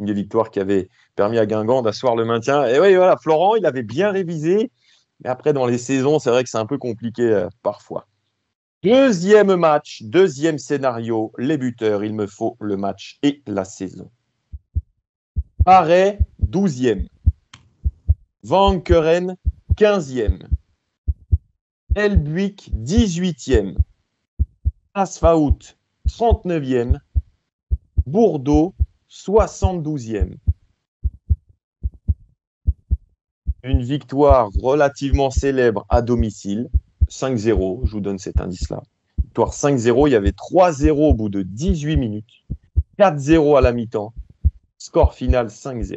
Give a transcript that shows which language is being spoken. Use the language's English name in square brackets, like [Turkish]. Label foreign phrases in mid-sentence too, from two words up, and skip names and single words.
[French] Une des victoires qui avait permis à Guingamp d'asseoir le maintien. Et oui, voilà, Florent, il avait bien révisé. Mais après, dans les saisons, c'est vrai que c'est un peu compliqué parfois. Deuxième match, deuxième scénario, les buteurs, il me faut le match et la saison. Paray, 12e. Van Keren, 15e. Elbuik, 18e. Asfaout, 39e. Bourdeaux, 72e. Une victoire relativement célèbre à domicile, 5-0, je vous donne cet indice-là. Victoire 5-0, il y avait 3-0 au bout de 18 minutes, 4-0 à la mi-temps, score final 5-0.